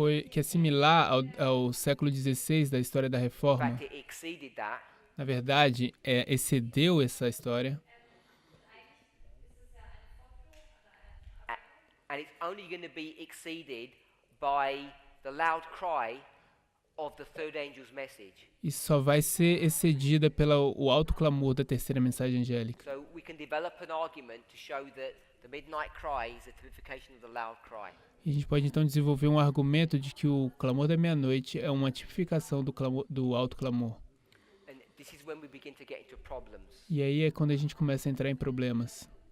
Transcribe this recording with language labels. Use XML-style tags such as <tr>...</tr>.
<pt>Que é similar ao século XVI da história da Reforma. Na verdade, excedeu essa história.</pt> <en>And it's only going to be exceeded by the loud cry of the third angel's message.</en> <pt>E só vai ser excedida pelo alto clamor da terceira mensagem angélica.</pt> <en>So we can develop an argument to show that the midnight cry is a typification of the loud cry.</en> <pt>E a gente pode então desenvolver um argumento de que o clamor da meia-noite é uma tipificação do alto clamor.</pt> <en>And this is when we begin to get into problems.</en> <pt>E aí é quando a gente começa a entrar em problemas.</pt>